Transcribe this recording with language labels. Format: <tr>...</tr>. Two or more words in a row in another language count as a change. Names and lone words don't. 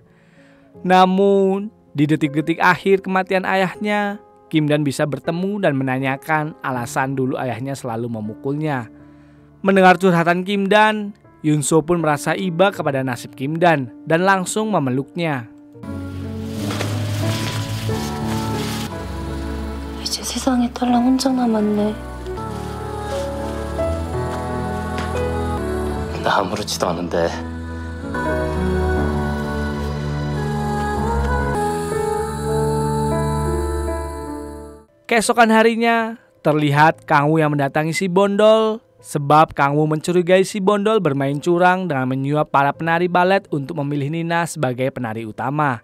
<id>Namun di detik-detik akhir kematian ayahnya, Kim Dan bisa bertemu dan menanyakan alasan dulu ayahnya selalu memukulnya. Mendengar curhatan Kim Dan, Yunso pun merasa iba kepada nasib Kim Dan langsung memeluknya.</id> <ko>이제 세상에 딸랑 혼자 남았네. 나 아무렇지도 않은데.</ko> <id>Keesokan harinya, terlihat Kang Woo yang mendatangi si Bondol sebab Kang Woo mencurigai si Bondol bermain curang dengan menyuap para penari balet untuk memilih Nina sebagai penari utama.</id>